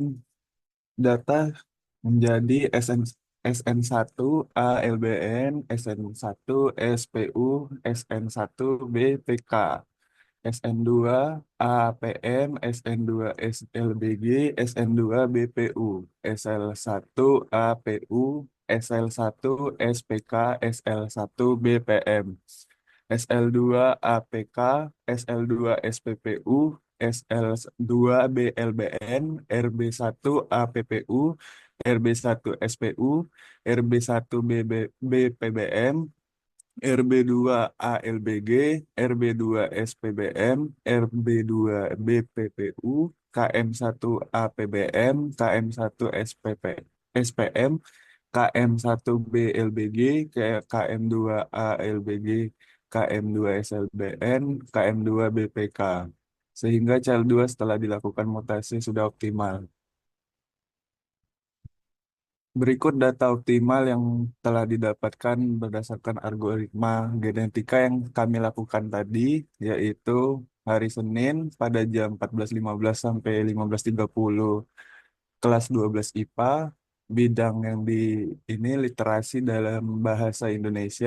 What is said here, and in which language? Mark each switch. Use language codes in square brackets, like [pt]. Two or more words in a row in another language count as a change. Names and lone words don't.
[id] data menjadi SN1 ALBN, SN1 SPU, SN1 BPK, SN2 APM, SN2 SLBG, SN2 BPU, SL1 APU, SL1 SPK, SL1 BPM, SL2 APK, SL2 SPPU, SL2 BLBN, RB1 APPU, RB1 SPU, RB1 BPBM, RB2 ALBG, RB2 SPBM, RB2 BPPU, KM1 APBM, KM1 SPM, KM1 BLBG, KM2 ALBG, KM2 SLBN, KM2 BPK. Sehingga child 2 setelah dilakukan mutasi sudah optimal. Berikut data optimal yang telah didapatkan berdasarkan algoritma genetika yang kami lakukan tadi, yaitu hari Senin pada jam 14.15 sampai 15.30 kelas 12 IPA, bidang yang di ini literasi dalam bahasa Indonesia.